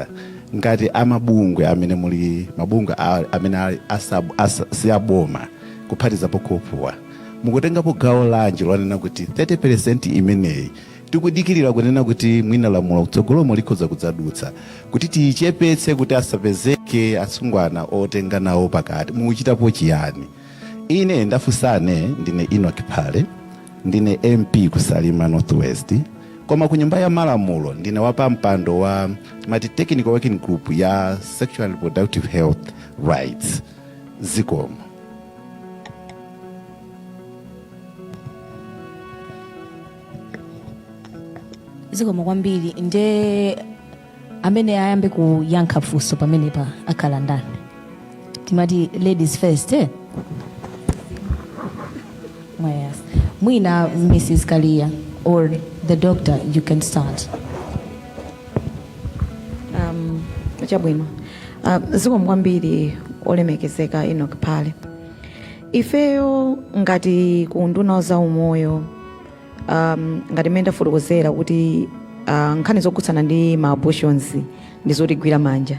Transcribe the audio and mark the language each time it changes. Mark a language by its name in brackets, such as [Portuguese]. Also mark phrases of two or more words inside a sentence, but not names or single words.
[Nyanja] Ngati amabungwe amene muli mabungwe amene siyaboma kuphatizapo kopuwa, mukutengapo gawo lanji lwanena kuti 30% imeneyi tikudikirira kunena kuti mwina lamulo kutsogolomo likhoza kudzadutsa kuti tiyichepetse kuti asapezeke asungwana otenga nawo pakati? Mukuchitapo chiyani? Ine ndafunsane, ndine Enoch Phale, ndine MP kusalima Northwest, koma ku nyumba ya malamulo ndine wapampando wa mati [English] technical working group [Nyanja] ya [English] sexual and reproductive health rights. [Nyanja] Zikomo. Zikomo kwambiri. Nde amene ayambe kuyankha funso pamene pa akhala ndani? Timati [English] ladies first, [Nyanja] eh? Yes. Mwina Mrs. [English] Kalia or the doctor, you can start. [Nyanja] Chabwino. Zikomo kwambiri olemekezeka Enoch Phale. Ifeyo ngati ku nduna za umoyo ngati menda fotokozera kuti nkhani zokhudzana ndi ma abortions ndizotigwira manja.